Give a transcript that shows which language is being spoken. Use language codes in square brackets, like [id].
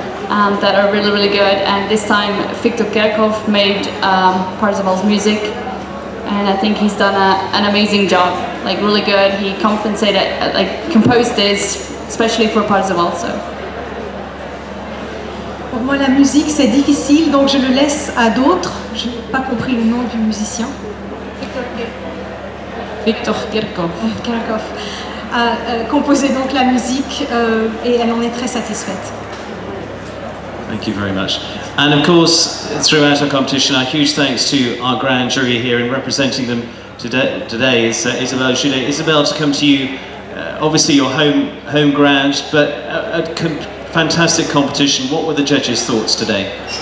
[en] that are really, really good. And this time Victor Kerkhoff made Parzival's music, and I think he's done an amazing job, like really good. He composed this especially for Parzival. So. [fr] Pour moi, la musique, c'est difficile, donc je le laisse à d'autres. Je n'ai pas compris le nom du musicien. Victor Kerkhoff. Kerkhoff a composé donc la musique et elle en est très satisfaite. [en] Thank you very much. And of course, throughout our competition, our huge thanks to our grand jury here, and representing them today is Isabelle Goulet. Isabelle, to come to you, obviously your home ground, but a fantastic competition. What were the judges' thoughts today?